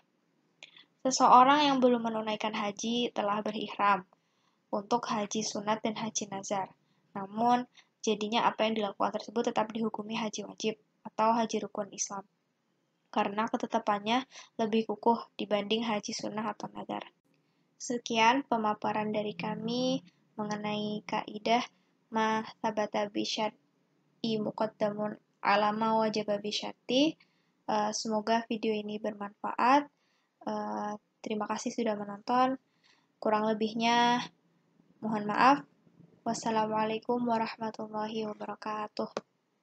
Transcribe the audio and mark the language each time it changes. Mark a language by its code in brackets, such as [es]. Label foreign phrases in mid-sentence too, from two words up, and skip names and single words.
[id] Seseorang yang belum menunaikan haji telah berihram untuk haji sunat dan haji nazar. Namun, jadinya apa yang dilakukan tersebut tetap dihukumi haji wajib atau haji rukun Islam, karena ketetapannya lebih kukuh dibanding haji sunnah atau nazar. Sekian pemaparan dari kami mengenai kaidah [ar] ما ثبت بالشرع مقدم على ما وجب بالشرط. [id] Semoga video ini bermanfaat. Terima kasih sudah menonton. Kurang lebihnya mohon maaf. [ar] والسلام عليكم ورحمة الله وبركاته.